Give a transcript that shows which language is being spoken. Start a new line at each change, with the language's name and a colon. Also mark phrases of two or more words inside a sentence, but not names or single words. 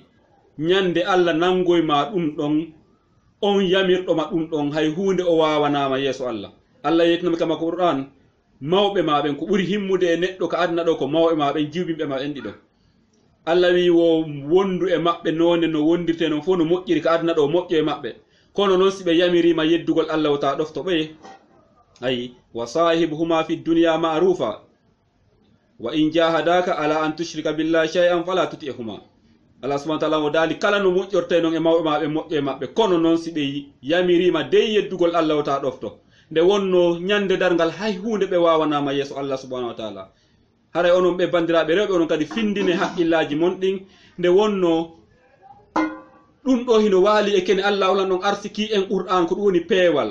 Fula: Nyande Allah nangoy ma ɗum ɗon, on yamirɗoma ɗum ɗon hay hunde o wawanama yeso Allah. Allah yetnami kama ko Qur'an, mawɓe maɓen ko ɓuri himmude e neɗɗo ka adna ɗo ko mawɓe maɓen jiwɓinɓe maɓen ɗiɗo. Allah wi wo wondu e maɓɓe none no wondirte non fo no moƴƴiri ka adna ɗo moƴƴo e maɓɓe. Kono noon si ɓe yamirima yeddugol Allah wota ɗofto ɓeye.
Arabic: Ayi وصاحبهما في الدنيا معروفا وإن جاهداك على أن تشرك بالله شيئا فلا تطعهما. الله سبحانه وتعالى
Fula: o dali kala no moƴƴorte non e mawɓe maɓe moƴƴo e maɓɓe. Kono noon si ɓe yamirima dey yeddugol Allah wota ɗofto. Nde wonno nyande darngal hay hunde ɓe wawanama yeso
Arabic: الله سبحانه وتعالى.
Fula: Haray onon ɓe bandiraɓe rewɓe onon kadi findine haqqillaji mon ɗin, nde wonno ɗum ɗo hino waali e kene Allah ulan ɗon arsiki en Qur'an ko ɗum woni peewal.